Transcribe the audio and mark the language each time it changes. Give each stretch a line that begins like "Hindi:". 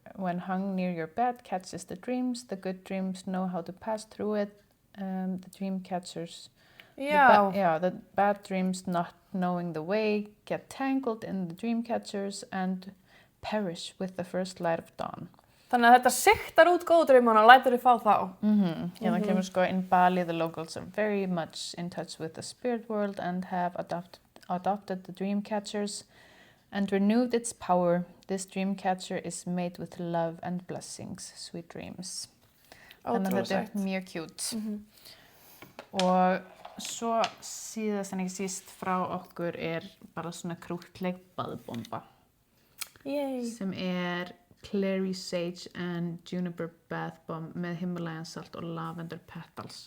English: when hung near your bed catches the dreams. The good dreams know how to pass through it. The dream catchers. The bad dreams not knowing the way get tangled in the dream catchers and perish with the first light of dawn.
Icelandic: Þannig að þetta sigtar út góðu draumana og lætur þið fá þá. Það kemur sko,
English: in Bali the locals are very much in touch with the spirit world and have adopted the dream catchers and renewed its power. This dream catcher is made with love and blessings, sweet dreams.
Icelandic: Þannig að þetta mjög cute. Og svo síðast en ekki síst frá okkur bara svona krúttleg baðbomba. Sem Clary Sage and Juniper Bath Bomb með Himalayan salt og
English: lavender petals.